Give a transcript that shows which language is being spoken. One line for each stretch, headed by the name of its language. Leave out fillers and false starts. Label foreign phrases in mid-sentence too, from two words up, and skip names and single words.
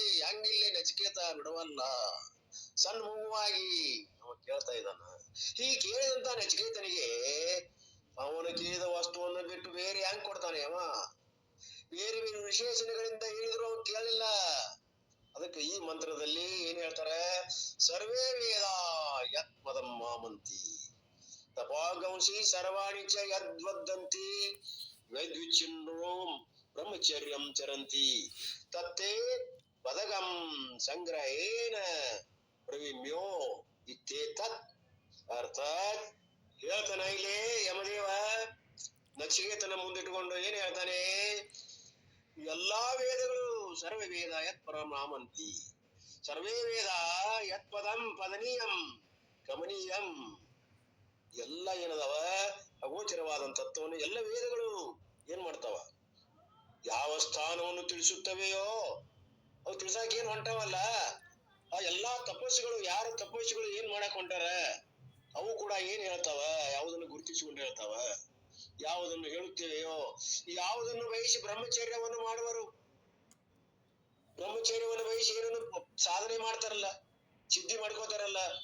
Kannada: ಹಂಗಿಲ್ಲೇ ನಚಿಕೇತ ಬಿಡವಲ್ಲ, ಸಣ್ಣ ಮಗುವಾಗಿ ಅವ ಕೇಳ್ತಾ ಇದ್ದಾನ. ಹೀಗೆ ಕೇಳಿದಂತ ನಚಿಕೇತನಿಗೆ ಅವನು ಕೇಳಿದ ವಸ್ತುವನ್ನು ಬಿಟ್ಟು ಬೇರೆ ಹೆಂಗ್ ಕೊಡ್ತಾನೆ ಅವ? ಬೇರೆ ಬೇರೆ ವಿಶೇಷಣಗಳಿಂದ ಹೇಳಿದ್ರು ಅವನು ಕೇಳಲಿಲ್ಲ. ಅದಕ್ಕೆ ಈ ಮಂತ್ರದಲ್ಲಿ ಏನ್ ಹೇಳ್ತಾರೆ,
Sanskrit: ಸರ್ವೇ ವೇದ ಯತ್ ಪದಂ ಮಾಮಂತಿ ತಪಾಗಂಸಿ ಸರ್ವಾಣಿ ಚ ಯದ್ವದಂತಿ ವೈದ್ವಿಚ್ಛಿನ್ನೋ ಬ್ರಹ್ಮಚರ್ಯಂ ಚರಂತಿ ತತ್ತೇ ಪದಗಂ ಸಂಗ್ರಹೇನ ಪ್ರವಿಮ್ಯೋ ಇತ್ಯೇತತ್.
Kannada: ಅರ್ಥಾತ್ ಹೇಳ್ತಾನ ಇಲ್ಲಿ ಯಮದೇವ ನಚಿಕೇತನ ಮುಂದಿಟ್ಟುಕೊಂಡು ಏನ್ ಹೇಳ್ತಾನೆ, ಎಲ್ಲಾ ವೇದಗಳು
Sanskrit: ಸರ್ವ ವೇದ ಯತ್ ಪರಮಾಮಂತಿ, ಸರ್ವೇ ವೇದ ಯತ್ ಪದಂ ಪದನೀಯಂ ಕಮನೀಯಂ.
Kannada: ಎಲ್ಲ ಏನದವ ಅಗೋಚರವಾದಂತ ತತ್ವವನ್ನು ಎಲ್ಲ ವೇದಗಳು ಏನ್ ಮಾಡ್ತಾವ, ಯಾವ ಸ್ಥಾನವನ್ನು ತಿಳಿಸುತ್ತವೆಯೋ ಅವು ತಿಳ್ಸಾಕ ಏನ್ ಹೊಂಟವಲ್ಲ, ಆ ಎಲ್ಲಾ ತಪಸ್ಸುಗಳು, ಯಾರು ತಪಸ್ಸುಗಳು ಏನ್ ಮಾಡಕ್ ಹೊಂಟಾರ ಅವು ಕೂಡ ಏನ್ ಹೇಳ್ತಾವ, ಯಾವುದನ್ನು ಗುರುತಿಸಿಕೊಂಡು ಹೇಳ್ತಾವ, ಯಾವುದನ್ನು ಹೇಳುತ್ತೇವೆಯೋ, ಯಾವುದನ್ನು ಬಯಸಿ ಬ್ರಹ್ಮಚರ್ಯವನ್ನು ಮಾಡುವರು, ಬ್ರಹ್ಮಚರ್ಯವನ್ನು ಬಯಸಿ ಏನನ್ನು ಸಾಧನೆ ಮಾಡ್ತಾರಲ್ಲ, ಸಿದ್ಧಿ ಮಾಡ್ಕೋತಾರಲ್ಲ,